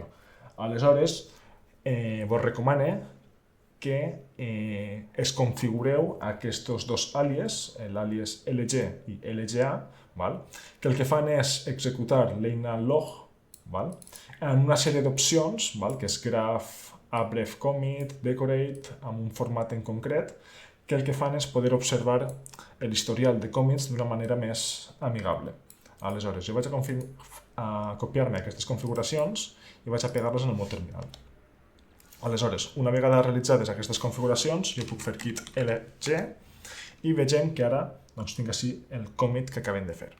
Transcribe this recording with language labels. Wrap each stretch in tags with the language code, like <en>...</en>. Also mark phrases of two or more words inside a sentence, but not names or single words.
<ca>Aleshores, vos recomano que es configureu aquests dos àlies, l'àlies LG i LGA, que el que fan és executar l'eina log en una sèrie d'opcions, que és graph,</ca> <en>abref commit,</en> <ca>decorate, amb un format en concret, que el que fan és poder observar l'historial de commits d'una manera més amigable. Aleshores, jo vaig a copiar-me aquestes configuracions i vaig a pegar-les en el meu terminal. Aleshores, una vegada realitzades aquestes configuracions, jo puc fer git lg i vegem que ara tinc així el commit que acabem de fer.</ca>